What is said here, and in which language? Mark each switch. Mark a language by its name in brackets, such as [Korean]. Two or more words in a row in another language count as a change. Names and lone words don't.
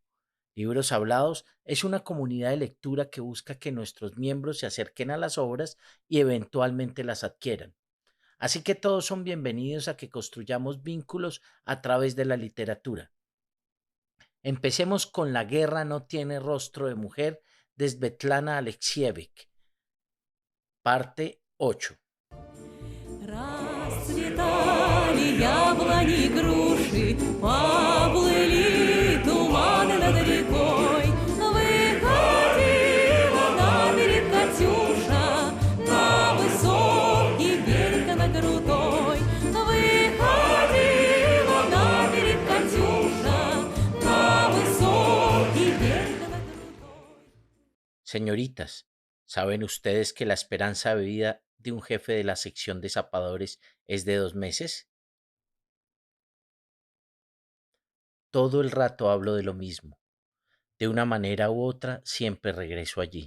[Spanish] Libros Hablados es una comunidad de lectura que busca que nuestros miembros se acerquen a las obras y eventualmente las adquieran. Así que todos son bienvenidos a que construyamos vínculos a través de la literatura. Empecemos con La guerra no tiene rostro de mujer de Svetlana Alexievich, parte 8. [Russian] Расцветали яблони и груши, поплыли туманы над рекой. Выходила на берег Катюша, на высокий берег на крутой. Выходила на берег Катюша, на высокий берег на крутой. [Spanish] Señoritas, ¿saben ustedes que la esperanza de vida de un jefe de la sección de zapadores es de 2 meses? Todo el rato hablo de lo mismo. De una manera u otra, siempre regreso allí.